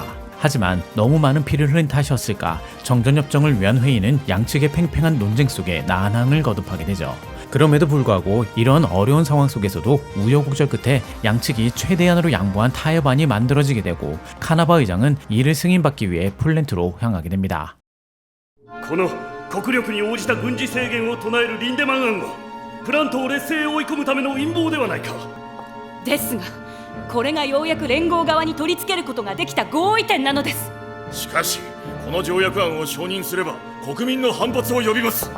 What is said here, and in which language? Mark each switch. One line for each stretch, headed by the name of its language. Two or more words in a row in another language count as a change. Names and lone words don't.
Korean: 하지만 너무 많은 피를 흘린 탓이었을까, 정전협정을 위한 회의는 양측의 팽팽한 논쟁 속에 난항을 거듭하게 되죠. 그럼에도 불구하고 이런 어려운 상황 속에서도 우여곡절 끝에 양측이 최대한으로 양보한 타협안이 만들어지게 되고, 카나바 의장은 이를 승인받기 위해 플랜트로 향하게 됩니다.
Japanese: この国力に応じた軍事制限を唱えるリンデマン案はプラントを劣勢へ追い込むための陰謀ではないか。ですが、これがようやく連合側に取り付けることができた合意点なのです。しかしこの条約案を承認すれば国民の反発を呼びます。